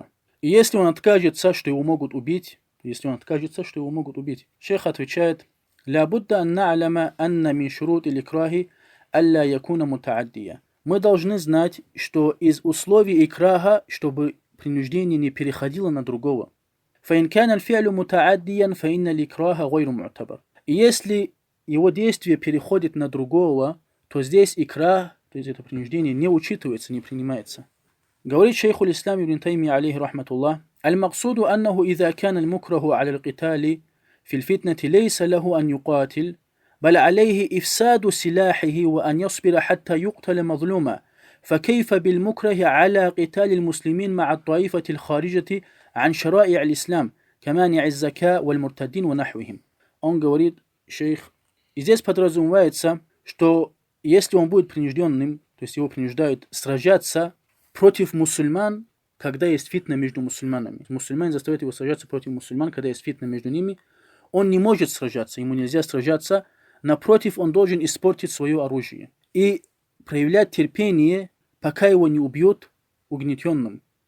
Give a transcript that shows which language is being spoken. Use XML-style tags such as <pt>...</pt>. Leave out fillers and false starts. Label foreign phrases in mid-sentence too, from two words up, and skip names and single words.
<ru>И если он откажется, что его могут убить, шейх отвечает:</ru> <ar>لا بد أن نعلم أن من شروط الإكراه ألا يكون متعديا.</ar> <ru>Мы должны знать, что из условий икраха, чтобы принуждение не переходило на другого.</ru> <ar>فإن كان الفعل متعديا فإن الإكراه غير معتبر.</ar> <ru>И если его действие переходит на другого, то здесь икрах, то есть это принуждение, не учитывается, не принимается. Говорит шейх</ru> <ar>الإسلام ابن تيمية عليه رحمة الله: المقصود أنه إذا كان المكره على القتال في الفتنة ليس له أن يقاتل بل عليه إفساد سلاحه وأن يصبر حتى يقتل مظلوما فكيف بالمكره على قتال المسلمين مع الطائفة الخارجة عن شرائع الإسلام كمانع الزكاة والمرتدين ونحوهم.</ar> <ru>Он говорит, шейх, и здесь подразумевается, что если он будет принужденным, то есть его принуждают сражаться против мусульман, когда есть фитна между мусульманами. Мусульмане заставляют его сражаться против мусульман, когда есть фитна между ними. Он не может сражаться, ему нельзя сражаться. Напротив, он должен испортить свое оружие и проявлять терпение, пока его не убьют угнетенным.</ru>